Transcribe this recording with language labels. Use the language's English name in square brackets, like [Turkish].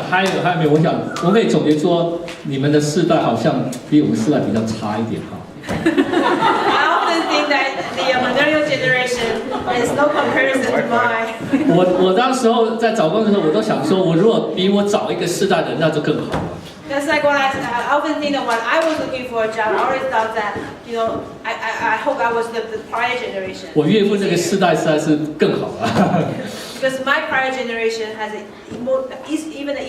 [Chinese] 还有没有？我想我可以总结说，你们的世代好像比我们世代比较差一点哈。 [English] I often think that the millennial generation is no comparison to mine. [Chinese] 我当时候在找工作的时候，我都想说，我如果比我早一个世代的，那就更好了。 [English] That's like what I often think that when I was looking for a job, I always thought that, I hope I was the prior generation. [Chinese] 我岳父那个世代实在是更好了。 [English] Because my prior generation has even an